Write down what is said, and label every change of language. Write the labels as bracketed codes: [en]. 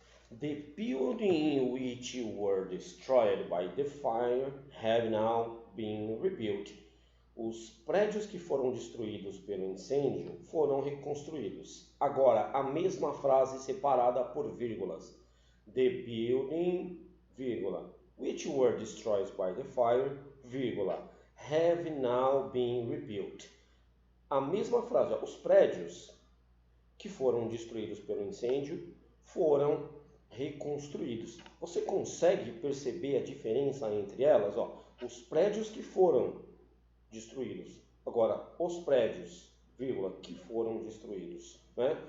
[en] The buildings which were destroyed by the fire have now been rebuilt. [pt] Os prédios que foram destruídos pelo incêndio foram reconstruídos. Agora, a mesma frase separada por vírgulas. [en] The building, [pt] vírgula, [en] which were destroyed by the fire, vírgula, have now been rebuilt. [pt] A mesma frase, os prédios que foram destruídos pelo incêndio foram reconstruídos. Você consegue perceber a diferença entre elas? Os prédios que foram destruídos. Agora, os prédios, vírgula, que foram destruídos. Né?